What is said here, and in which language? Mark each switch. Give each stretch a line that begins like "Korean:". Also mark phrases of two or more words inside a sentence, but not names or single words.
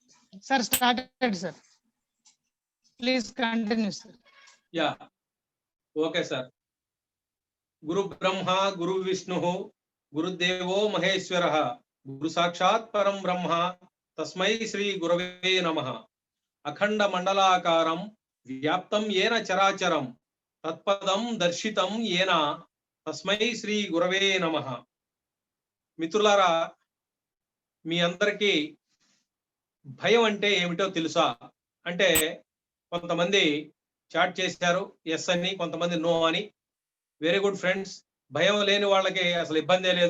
English: Sir, started, sir. Please continue, sir. Yeah. Okay, sir.
Sanskrit: गुरु ब्रह्मा, गुरु विष्णु, गुरु देवो महेश्वरः, गुरु साक्षात् परम् ब्रह्म, तस्मै श्री गुरवे नमः. अखण्ड मण्डलाकारम्, व्याप्तम् येन चराचरम्, तत्पदम् दर्शितम् येन, तस्मै श्री गुरवे नमः.
Telugu: మిత్రులారా, మీ అందరికీ భయం అంటే ఏమిటో తెలుసా? అంటే కొంతమంది చాట్ చేశారు ఎస్ అని, కొంతమంది నో అని.
English: very good friends.
Telugu: భయం లేని వాళ్ళకి అసలు ఇబ్బందే లేదు.